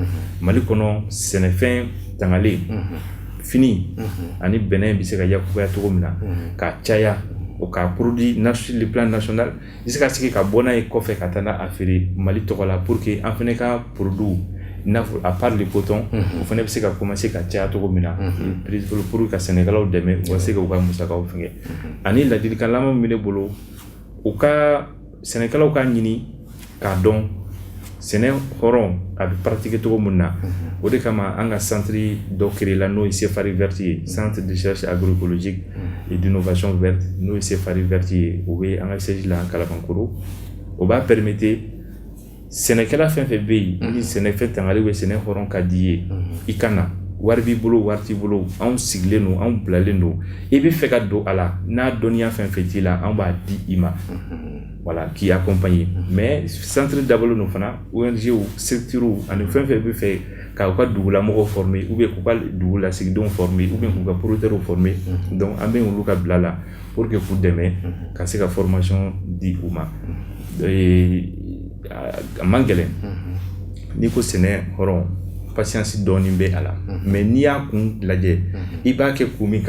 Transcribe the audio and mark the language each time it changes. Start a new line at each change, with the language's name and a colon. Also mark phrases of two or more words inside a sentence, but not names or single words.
Bambara: Mali kɔnɔ sɛnɛfɛn tangale fini ani bɛnɛ bɛ se ka yakubaya cogo min na ka caya o ka
French: produit le plan national
Bambara: i se ka sigi ka bɔ n'a ye kɔfɛ ka taa n'a a feere Mali tɔgɔ la
French: pour que
Bambara: an fɛnɛ ka produit n'a fɔ
French: à part le coton
Bambara: o fɛnɛ bɛ se ka commencer ka caya cogo min na pour ka sɛnɛkɛlaw dɛmɛ u ka se ka u ka musakaw fɛngɛ ani ladilikan laban min bɛ ne bolo u ka sɛnɛkɛlaw ka ɲini k'a dɔn sɛnɛ hɔrɔn a bɛ pratiquer cogo min na o de kama an ka centre dɔ créé la n'o ye Sefari Verte ye
French: centre de recherche agroécologique et d'innovation verte
Bambara: n'o ye Sefari Verte ye o bɛ an ka siège la Kalabankoro o b'a permettre sɛnɛkɛla fɛn fɛn bɛ yen ni sɛnɛfɛn tangale bɛ sɛnɛ hɔrɔn ka di ye i ka na wari b'i bolo wari t'i bolo anw sigilen don anw bilalen don i bɛ fɛ ka don a la n'a dɔnniya fɛn fɛn t'i la anw b'a di i ma
French: voilà qui accompagne mais centre
Bambara: dabolo no fana
French: ONG ou structure
Bambara: ani fɛn fɛn bɛ fɛ k'u ka dugulamɔgɔw
French: former ou bien
Bambara: k'u ka dugulasigidenw
French: former ou bien
Bambara: k'u ka
French: producteurs former donc
Bambara: an bɛ olu ka bila la
French: pour que
Bambara: k'u dɛmɛ ka se ka formation di u ma a man gɛlɛn n'i ko sɛnɛ hɔrɔn patience dɔɔni bɛ a la mais n'i y'a kun lajɛ i b'a kɛ kun min